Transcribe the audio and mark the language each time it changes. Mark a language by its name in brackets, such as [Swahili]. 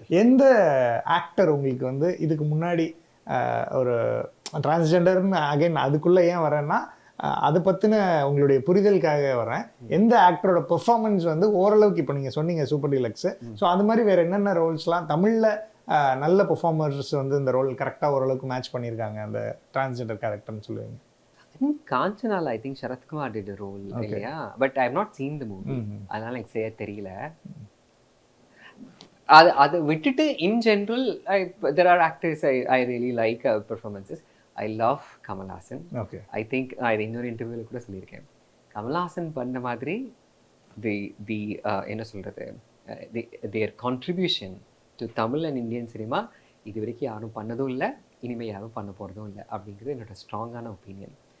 [Tamil] எந்த ஆக்டர் உங்களுக்கு வந்து இதுக்கு முன்னாடி ஒரு டிரான்ஸ்ஜெண்டர்னு அகைன் அதுக்குள்ளே ஏன் வரேன்னா அதை பற்றின உங்களுடைய புரிதலுக்காக வரேன், எந்த ஆக்டரோட பெர்ஃபார்மன்ஸ் வந்து ஓரளவுக்கு இப்போ நீங்கள் சொன்னீங்க சூப்பர் டீலக்ஸு, ஸோ அது மாதிரி வேறு என்னென்ன ரோல்ஸ்லாம் தமிழில் நல்ல பெர்ஃபார்மர்ஸ் வந்து இந்த ரோல் கரெக்டாக ஓரளவுக்கு மேட்ச் பண்ணியிருக்காங்க அந்த டிரான்ஸ்ஜெண்டர் கேரக்டர்னு சொல்லுவீங்க? [English] காஞ்சனால I think Sarathkumar did a role இல்லையா, but I have not seen the movie, [Tamil] அதனால எனக்கு சரியா தெரியல. அதை விட்டுட்டு [English] In general there are actors I really like performances. I love Kamal Haasan. Okay. I think [Tamil] நான் இது இன்னொரு இன்டர்வியூவில் கூட சொல்லியிருக்கேன். கமல்ஹாசன் பண்ண மாதிரி தி என்ன சொல்கிறது, [English] their contribution to Tamil and Indian cinema [Tamil] இது வரைக்கும் யாரும் பண்ணதும் இல்லை, இனிமேல் யாரும் பண்ண போகிறதும் இல்லை அப்படிங்கிறது என்னோட ஸ்ட்ராங்கான ஒப்பீனியன்.